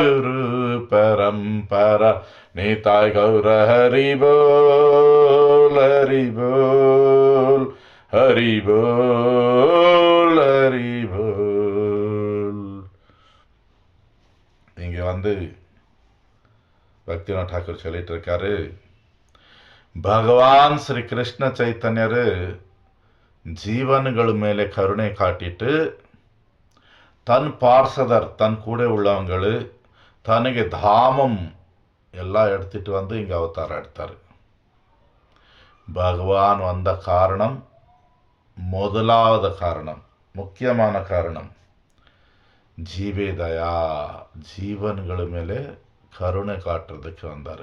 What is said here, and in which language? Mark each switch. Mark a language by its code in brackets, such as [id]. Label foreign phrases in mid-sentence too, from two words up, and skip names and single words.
[bn] নিতাই গৌর হরি বোল হরি বোল হরি বোল হরি বোল. [ta] இங்க வந்து பக்திநாத் டாக்கூர் சொல்லிட்டு இருக்காரு, பகவான் ஸ்ரீ கிருஷ்ண சைதன்யரு ஜீவன்கள மேலே கருணை காட்டிட்டு தன் பார்சதர் தன் கூட உள்ளவங்கள் தனக்கு தாமம் எல்லாம் எடுத்துட்டு வந்து இங்கே அவதாரம் எடுத்தார். பகவான் வந்த காரணம், முதலாவது காரணம், முக்கியமான காரணம் ஜீவேதயா, ஜீவன்கள் மேலே கருணை காட்டுறதுக்கு வந்தார்.